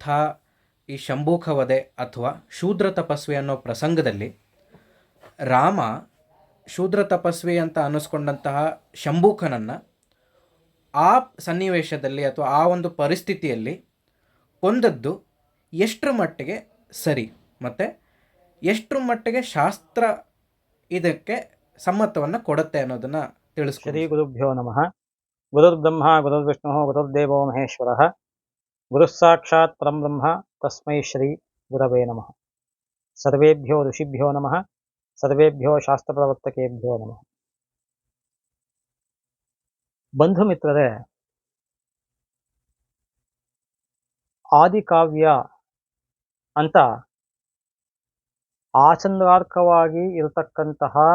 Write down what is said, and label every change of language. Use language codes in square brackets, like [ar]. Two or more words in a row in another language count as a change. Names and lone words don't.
[kn] ಈ ಶಂಭೂಕ ವಧೆ ಅಥವಾ ಶೂದ್ರ ತಪಸ್ವಿ ಅನ್ನೋ ಪ್ರಸಂಗದಲ್ಲಿ ರಾಮ ಶೂದ್ರ ತಪಸ್ವಿ ಅಂತ ಅನ್ನಿಸ್ಕೊಂಡಂತಹ ಶಂಭೂಕನನ್ನು ಆ ಸನ್ನಿವೇಶದಲ್ಲಿ ಅಥವಾ ಆ ಒಂದು ಪರಿಸ್ಥಿತಿಯಲ್ಲಿ ಕೊಂದದ್ದು ಎಷ್ಟರ ಮಟ್ಟಿಗೆ ಸರಿ ಮತ್ತು ಎಷ್ಟರ ಮಟ್ಟಿಗೆ ಶಾಸ್ತ್ರ ಇದಕ್ಕೆ ಸಮ್ಮತವನ್ನು ಕೊಡುತ್ತೆ ಅನ್ನೋದನ್ನು ತಿಳಿಸ್ಕೊಡಿ. [sa] ಶ್ರೀ ಗುರುಭ್ಯೋ ನಮಃ. ಗುರುರ್ಬ್ರಹ್ಮ ಗುರುರ್ವಿಷ್ಣು ಗುರುರ್ದೇವೋ ಮಹೇಶ್ವರ ಗುರುಃ ಸಾಕ್ಷಾತ್ ಪರಂ ಬ್ರಹ್ಮ ತಸ್ಮೈ ಶ್ರೀ ಗುರವೇ ನಮಃ. ಸರ್ವೇಭ್ಯೋ ಋಷಿಭ್ಯೋ ನಮಃ. ಸರ್ವೇಭ್ಯೋ ಶಾಸ್ತ್ರಪ್ರವರ್ತಕೇಭ್ಯೋ ನಮಃ. [kn] ಬಂಧು ಮಿತ್ರರೇ, ಆದಿಕಾವ್ಯ ಅಂತ ಆಚಂದ್ರಾರ್ಕವಾಗಿ ಇರತಕ್ಕಂತಹ